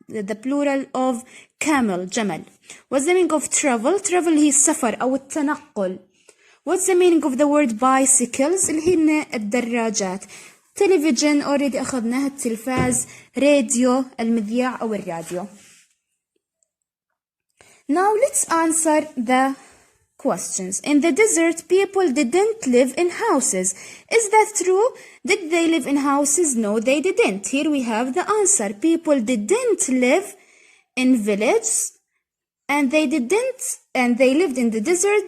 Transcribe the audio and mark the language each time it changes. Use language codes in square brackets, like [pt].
[en] The plural of camel, جمل. What's the meaning of travel? [ar] Travel هي السفر أو التنقل. [en] What's the meaning of the word bicycles? [ar] اللي هن الدراجات. [en] television already [ar] أخذناها، التلفاز، راديو، المذياع أو الراديو. [en] Now let's answer the questions. In the desert, people didn't live in houses. Is that true? Did they live in houses? No, they didn't. Here we have the answer. People didn't live in villages, and they lived in the desert.